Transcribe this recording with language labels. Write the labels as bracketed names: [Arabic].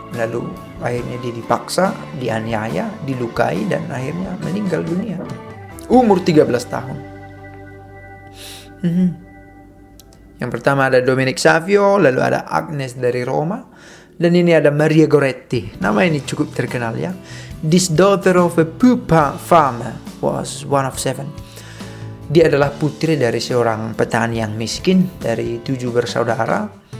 [Indonesian] Lalu akhirnya dia dipaksa, dianiaya, dilukai, dan akhirnya meninggal dunia. Umur 13 tahun. Yang pertama ada Dominic Savio, lalu ada Agnes dari Roma, dan ini ada Maria Goretti. Nama ini cukup terkenal ya. [English] This daughter of a poor farmer was one of 7. [Indonesian] Dia adalah putri dari seorang petani yang miskin dari 7 bersaudara.